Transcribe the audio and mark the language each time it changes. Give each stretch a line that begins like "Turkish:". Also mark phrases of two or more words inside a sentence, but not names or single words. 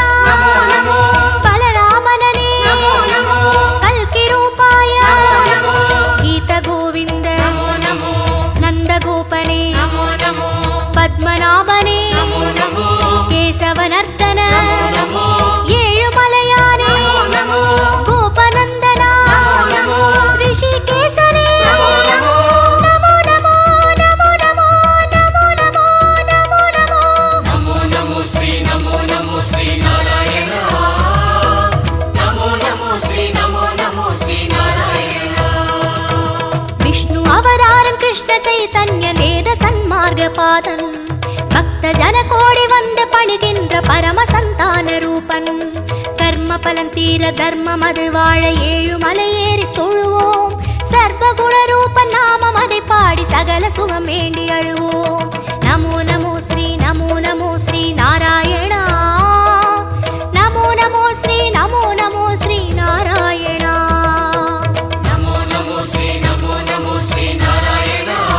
Sanskrit: नमो नमो। बलरामनने नमो नमो। कल्कि रूपाय नमो नमो। गीत गोविंद नमो नमो। नंद गोपने नमो नमो। पद्मनाभने नमो नमो। केशवनर्दन नमो।
Tamil: ஏழு மலையானே
Sanskrit: नमो।
Tamil: கோபநந்தனா
Sanskrit: नमो। ऋषिकेशने नमो नमो। नमो नमो नमो नमो नमो नमो नमो नमो। नमो नमो श्री नारायण। नमो नमो श्री नारायण।
Tamil: विष्णु அவதாரன் கிருஷ்ண சைதன்ய நேத சன்மார்க பாதன் பக்த ஜன கோடி வந்து பணிகின்ற பரம சந்தான ரூபன். கர்ம பலன் தீர தர்மம் அது வாழ ஏழு மலை ஏறி தொழுவோம். சர்வகுண ரூபன் நாமம் அதை பாடி சகல சுகம் வேண்டி அழுவோம்.
Sanskrit: नमो नमो श्री नारायणा. नमो नमो श्री नारायणा. नमो नमो श्री नारायण।